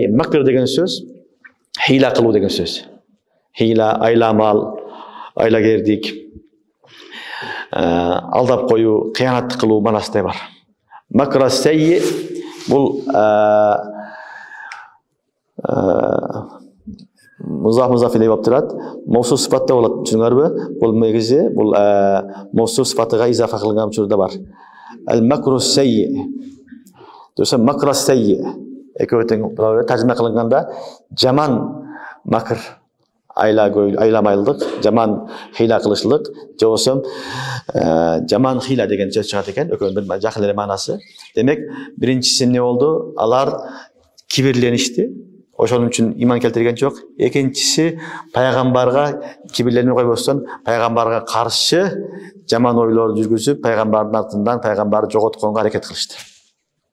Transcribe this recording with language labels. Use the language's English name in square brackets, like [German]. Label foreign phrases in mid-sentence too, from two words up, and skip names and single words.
[Kyrgyz] Макр деген сөз хила кылуу деген сөз. Хила, айламал, айлагердик, алдап коюу, кыянат кылуу манасында бар. [Arabic] المكر السيئ [Kyrgyz] бул музаф эле болуп турат. Мовсуф сыпатта болот, түшүнүңөрбү? Бул негизи бул мовсуф сыпатыга изафа кылынган учурда бар. [Arabic] المكر السيئ. [Kyrgyz] Дөрөсө [Arabic] المكر السيئ. [Kyrgyz] Экөөтөң таржыма кылынганда жаман макр, айламайлык, жаман хила кылышлык, же болсо жаман хила деген сөз чыгат экен. Экөөнүн жакын эле маанасы. Демек, биринчиси эмне болду? Алар кибирленишти. Ошон үчүн иман келтирген жок. Экинчиси пайгамбарга кибирленип койбостон, пайгамбарга каршы жаман ойлор жүргүзүп, пайгамбардын артынан пайгамбарды жоготконго аракет кылышты.